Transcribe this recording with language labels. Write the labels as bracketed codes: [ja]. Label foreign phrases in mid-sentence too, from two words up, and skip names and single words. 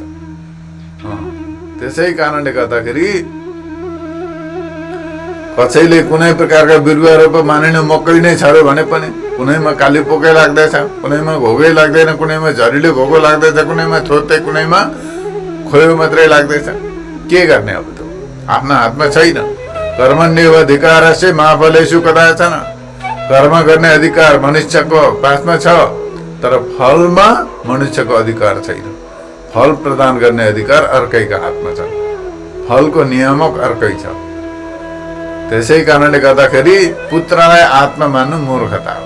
[ne] त्यसै कारणले गर्दाखेरि कसैले कुनै प्रकारका बिरुवा रोप मानिने मकै नै छर्यो भने पनि कुनैमा काली पोकै लाग्दैछ, कुनैमा घोगै लाग्दैन, कुनैमा झरीले घोगो लाग्दैछ, कुनैमा थोत्ते, कुनैमा खोयो मात्रै लाग्दैछ। के गर्ने अब त आफ्नो हातमा छैन। [sa] कर्मण्येव अधिकारस्य मा फलेषु कदाचन। [ne] कर्म गर्ने अधिकार मनुष्यको पासमा छ, तर फलमा मनुष्यको अधिकार छैन। फल प्रदान गर्ने अधिकार अर्कैका हातमा छ, फलको नियामक अर्कै छ। त्यसै कारणले गर्दाखेरि पुत्रलाई आत्मा मान्नु मूर्खता हो।